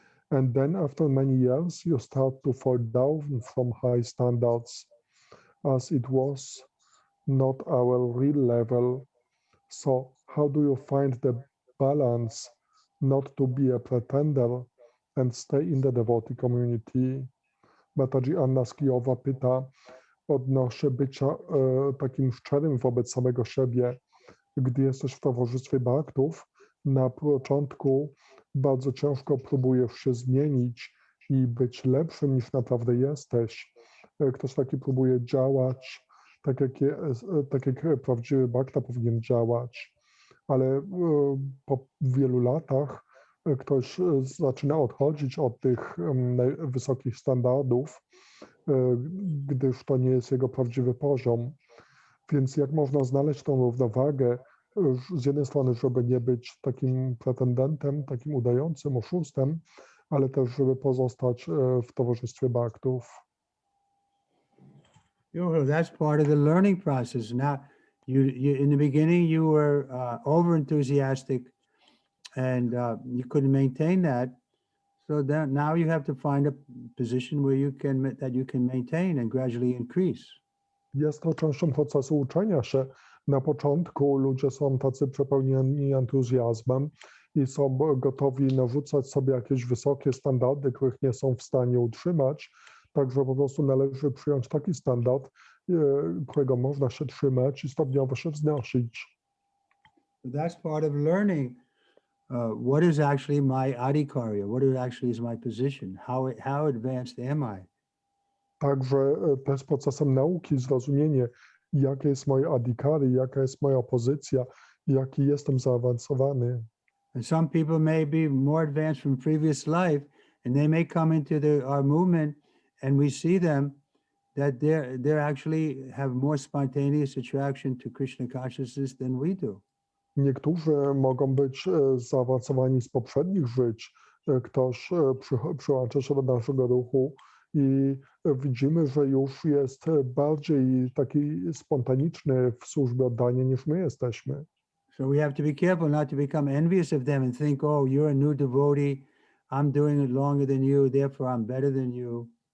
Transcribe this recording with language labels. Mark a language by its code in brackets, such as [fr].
[en] And then after many years, you start to fall down from high standards, as it was not our real level. So how do you find the balance not to be a pretender and stay in the devotee community? [pl] Mataji Anna z Kijowa pyta odnośnie bycia takim szczerym wobec samego siebie. Gdy jesteś w towarzystwie bhaktów, na początku bardzo ciężko próbujesz się zmienić i być lepszym niż naprawdę jesteś. Ktoś taki próbuje działać tak jak prawdziwy bhakta powinien działać, ale po wielu latach ktoś zaczyna odchodzić od tych wysokich standardów, gdyż to nie jest jego prawdziwy poziom. Więc jak można znaleźć tą równowagę, z jednej strony, żeby nie być takim pretendentem, takim udającym oszustem, ale też, żeby pozostać w towarzystwie bhaktów. [en] That's part of the learning process. Now, you in the beginning you were over enthusiastic, and you couldn't maintain that. So now you have to find a position where you can maintain and gradually increase. [pl] Jest to częścią procesu uczenia się. Na początku ludzie są tacy przepełnieni entuzjazmem i są gotowi narzucać sobie jakieś wysokie standardy, których nie są w stanie utrzymać. Także po prostu należy przyjąć taki standard, którego można się trzymać i stopniowo się wznosić. [en] That's part of learning what is actually my adikarya, what actually is my position, how advanced am I? [pl] Także też procesem nauki zrozumienie, jakie jest moje adhikary, jaka jest moja pozycja, jaki jestem zaawansowany. [en] And some people may be more advanced from previous life, and they may come into our movement, and we see them that they're actually have more spontaneous attraction to Krishna consciousness than we do. [pl] Niektórzy mogą być zaawansowani z poprzednich żyć. Ktoś przyłącza się do naszego ruchu i widzimy, że już jest bardziej taki spontaniczny w służbie oddania niż my jesteśmy. [en] So we have to be careful not to become envious of them and think, oh, you're a new devotee, I'm doing it longer than you, therefore I'm better than you.